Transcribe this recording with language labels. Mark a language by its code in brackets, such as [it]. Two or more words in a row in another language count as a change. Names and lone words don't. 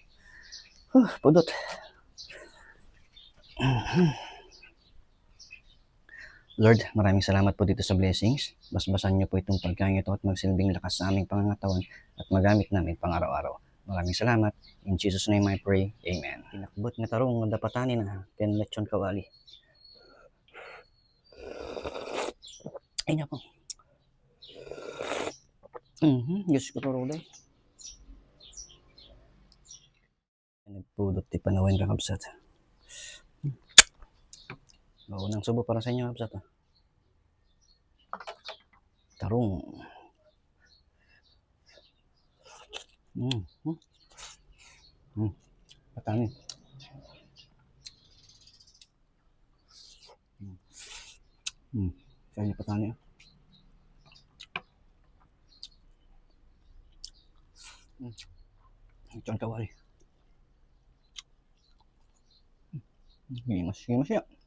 [ilo] Pudot. [tl] Lord, maraming salamat po dito sa blessings. Basbasan niyo po itong pagkain ito at magsilbing lakas sa aming pangangatawan at magamit namin pang araw-araw. Maraming salamat. [en] In Jesus' name I pray. Amen. [ilo] Pinakbot nga tarong dapatanin na ken lechon kawali. [tl] Ay nako. [ilo] Diyos ko turuday. Nagpudot ti panawin kakabsat. [tl] Maunang subo para sa inyo kakabsat. [ilo] Tarong. Patanin. Kaya patanin. Lechon kawali. Gimas ya.